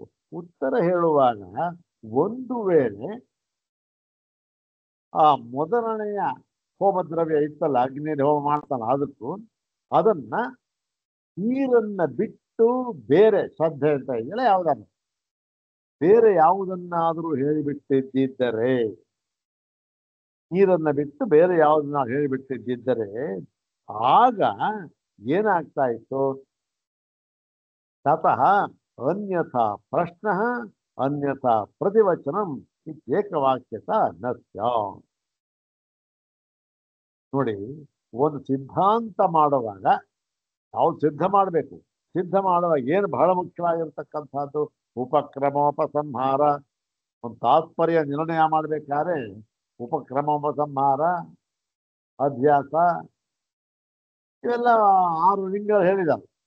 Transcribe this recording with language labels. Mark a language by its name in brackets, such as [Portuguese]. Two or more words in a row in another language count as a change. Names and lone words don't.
[Kannada] ಉತ್ತರ ಹೇಳುವಾಗ ಒಂದು ವೇಳೆ ಆ ಮೊದಲನೆಯ ಹೋಮದ್ರವ್ಯ ಇತ್ತಲ್ಲ, ಅಗ್ನಿಯಲ್ಲಿ ಹೋಮ ಮಾಡ್ತಾನ, ಅದನ್ನ ನೀರನ್ನ ಬಿಟ್ಟು ಬೇರೆ ಶ್ರದ್ಧೆ ಅಂತ ಇದೆಯಲ್ಲ ಯಾವುದನ್ನ ಬೇರೆ ಯಾವುದನ್ನಾದರೂ ಹೇಳಿಬಿಟ್ಟಿದ್ದರೆ ನೀರನ್ನ ಬಿಟ್ಟು ಬೇರೆ ಯಾವ್ದು ನಾವು ಹೇಳಿಬಿಟ್ಟಿದ್ದರೆ ಆಗ ಏನಾಗ್ತಾ ಇತ್ತು? [Sanskrit] ತತಃ ಅನ್ಯಥಾ ಪ್ರಶ್ನ ಅನ್ಯಥಾ ಪ್ರತಿವಚನಂ ಏಕವಾಕ್ಯತ ನ ಸ್ಯಾತ್. [Kannada] ನೋಡಿ, ಒಂದು ಸಿದ್ಧಾಂತ ಮಾಡುವಾಗ ನಾವು ಸಿದ್ಧ ಮಾಡಬೇಕು. ಸಿದ್ಧ ಮಾಡುವಾಗ ಏನು ಬಹಳ ಮುಖ್ಯವಾಗಿರ್ತಕ್ಕಂಥದ್ದು? ಉಪಕ್ರಮೋಪಸಂಹಾರ. ಒಂದು ತಾತ್ಪರ್ಯ ನಿರ್ಣಯ ಮಾಡಬೇಕಾದ್ರೆ ಉಪಕ್ರಮೋಪಸಂಹಾರ, ಅಧ್ಯಾಸ, ಇವೆಲ್ಲ 6 ಲಿಂಗಗಳು ಹೇಳಿದ್ದಾರೆ.